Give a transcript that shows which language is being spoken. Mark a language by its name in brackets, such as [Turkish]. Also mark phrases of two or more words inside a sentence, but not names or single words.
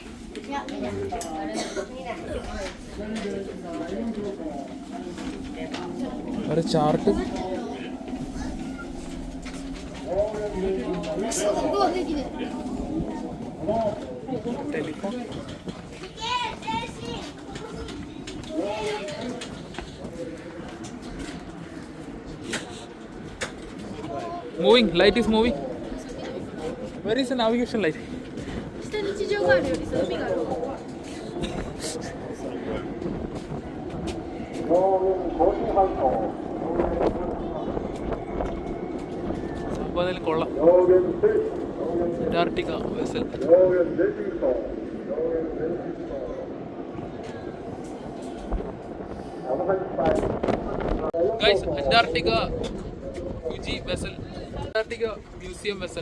[Malayalam] ഒരു ചാർട്ട്. ടെലിഫോൺ. [English] Moving, light is moving. Where is the navigation light? [Japanese] 下に地上があるよりさ海がある。 [Malayalam] സംഭവത്തിൽ കൊള്ളാം. [English] Antarctica vessel. Guys, Antarctica UG vessel, Antarctica museum vessel.